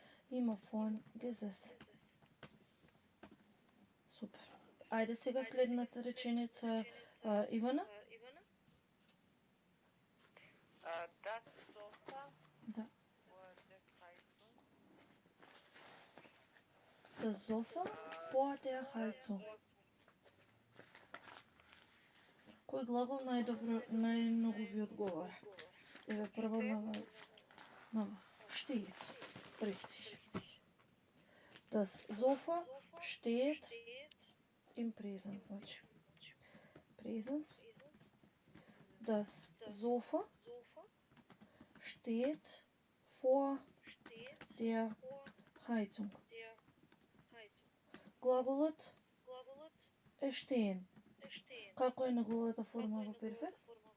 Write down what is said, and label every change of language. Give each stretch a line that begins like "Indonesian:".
Macedonian: Има
German: vorn gesessen.
Macedonian: Супер. Ајде сега следната реченица, Ивана.
German: Das Sofa
Macedonian: Да.
German: vor der Heizung. Das Sofa vor der Heizung.
Macedonian: Кој глагол најмногу ви одговара? Еве прво на вас.
German: Steht. Richtig. Das Sofa steht im Präsens,
Macedonian: значи.
German: Präsens. Das Sofa steht vor der Heizung.
Macedonian: Глаголот е stehen. Како е неговата форма во перфект?